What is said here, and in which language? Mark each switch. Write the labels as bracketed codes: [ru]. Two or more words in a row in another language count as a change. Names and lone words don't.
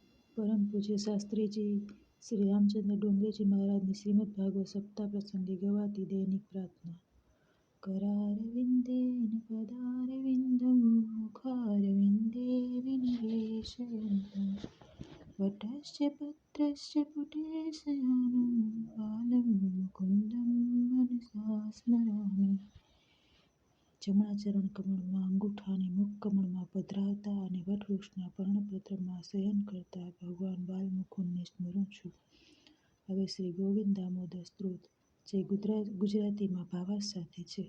[gu] પરમ પૂજ્ય શાસ્ત્રીજી શ્રી રામચંદ્ર ડુંગરેજી મહારાજની શ્રીમદ ભાગવત સપ્તાહ પ્રસંગે ગવાતી દૈનિક પ્રાર્થના. [sa] करारविन्देन पदारविन्दं मुखारविन्दे विनिवेशयन्तं वटश्च पत्रश्च पुटे शयानं बालं मुकुन्दं मनसा स्मरामि. [gu] જમણા ચરણ કમળમાં અંગૂઠા અને મુખ કમળમાં પધરાવતા અને વટવૃક્ષના પર્ણપત્રમાં શયન કરતા ભગવાન બાલમુકુંદને સ્મરું છું. હવે શ્રી ગોવિંદ દામોદર સ્ત્રોત, જે ગુજરાતીમાં ભાવાર્થ સાથે છે.